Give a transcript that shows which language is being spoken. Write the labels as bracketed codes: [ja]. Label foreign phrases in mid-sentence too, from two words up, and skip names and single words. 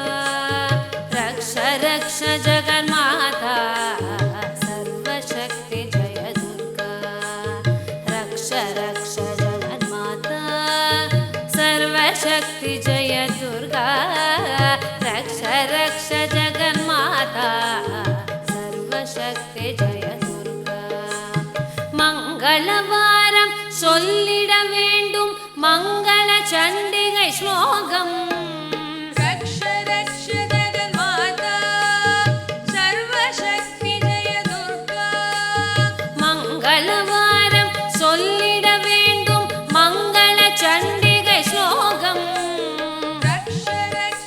[sa] रक्ष रक्ष जगन्माता सर्वशक्ति जय दुर्गा रक्ष रक्ष जगन्माता सर्वशक्ति जय दुर्गा रक्ष रक्ष जगन्माता सर्वशक्ति जय दुर्गा [ta] मंगलवारम சொல்லிட வேண்டும் மங்கள சண்டிகை ஸ்லோகம் [sa] रक्ष रक्ष जगन्माता सर्वशक्ति जय दुर्गा [ta] மங்களவாரம் சொல்லிட வேண்டும் மங்கள சண்டிகை ஸ்லோகம் [sa] रक्ष रक्ष